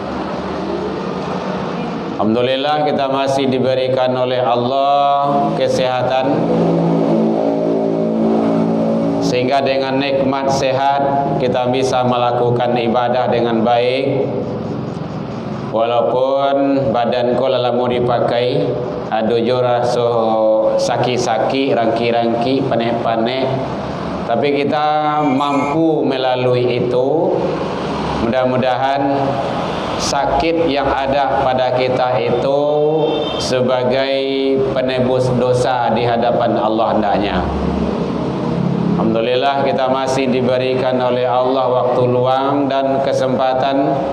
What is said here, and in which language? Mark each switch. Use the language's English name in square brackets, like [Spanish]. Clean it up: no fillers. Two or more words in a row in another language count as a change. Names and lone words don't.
[Indonesian] Alhamdulillah, kita masih diberikan oleh Allah kesehatan, sehingga dengan nikmat sehat kita bisa melakukan ibadah dengan baik. [Minangkabau] Walaupun badanku lalamu dipakai, ada jorah so saki-saki, rangki-rangki, panek-panek, [Indonesian] tapi kita mampu melalui itu. Mudah-mudahan sakit yang ada pada kita itu sebagai penebus dosa di hadapan Allah hendaknya. Alhamdulillah, kita masih diberikan oleh Allah waktu luang dan kesempatan.